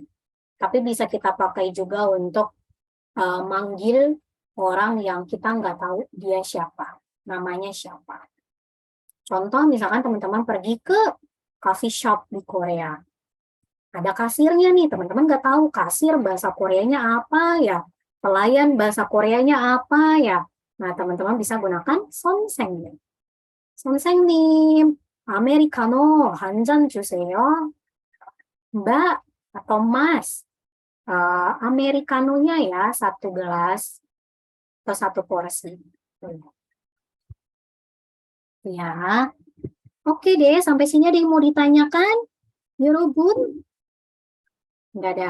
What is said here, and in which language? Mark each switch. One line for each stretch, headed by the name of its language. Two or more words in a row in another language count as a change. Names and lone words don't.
Indonesian: Tapi bisa kita pakai juga untuk manggil orang yang kita nggak tahu dia siapa, namanya siapa. Contoh misalkan teman-teman pergi ke
English: coffee shop
Indonesian: di Korea. Ada kasirnya nih, teman-teman nggak tahu kasir bahasa Koreanya apa ya, pelayan bahasa Koreanya apa ya. Nah, teman-teman bisa gunakan 선생님.
Korean: 선생님, 아메리카노 한 잔 주세요.
Indonesian: Mbak atau Mas, Americanonya ya, 1 gelas atau 1 porsi. Ya, oke deh, sampai sini ada yang mau ditanyakan? 여러분? Nggak ada.